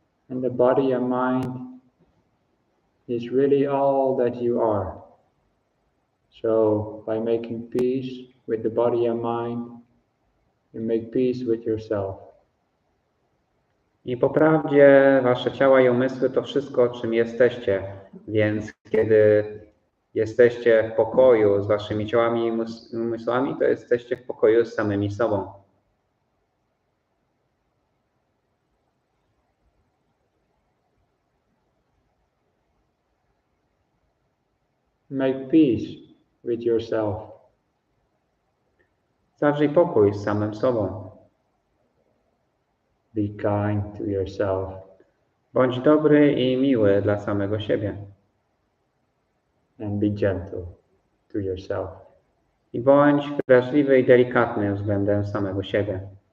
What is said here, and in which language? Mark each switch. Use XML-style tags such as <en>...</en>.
<en>And the body and mind is really all that you are. So by making peace with the body and mind, you make peace with yourself.</en> <pl>I po prawdzie wasze ciała i umysły to wszystko, czym jesteście. Więc kiedy jesteście w pokoju z waszymi ciałami i umysłami, to jesteście w pokoju z samymi sobą.</pl> <en>Make peace with yourself.</en> <pl>Zawrzyj pokój z samym sobą.</pl> <en>Be kind to yourself.</en> <pl>Bądź dobry i miły dla samego siebie.</pl> <en>And be gentle to yourself.</en> <pl>I bądź wrażliwy i delikatny względem samego siebie.</pl>